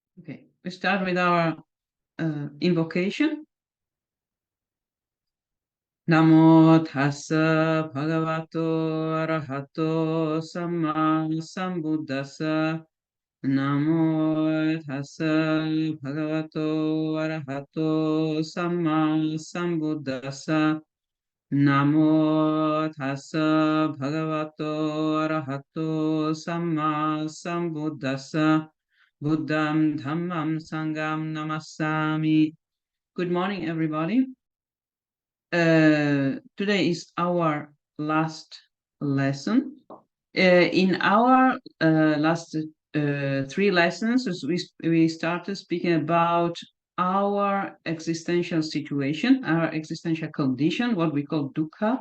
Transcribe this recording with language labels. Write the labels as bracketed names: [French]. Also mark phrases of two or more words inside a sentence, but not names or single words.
[English] Okay, we start with our invocation. [Pali] Namo tassa bhagavato arahato samma sambuddhassa. Namo tassa bhagavato arahato samma sambuddhassa. Namo tassa bhagavato arahato samma sambuddhassa. Buddham dhammam sangam namassami. [English] Good morning, everybody. Today is our last lesson. In our last three lessons, we started speaking about our existential situation, our existential condition, what we call dukkha.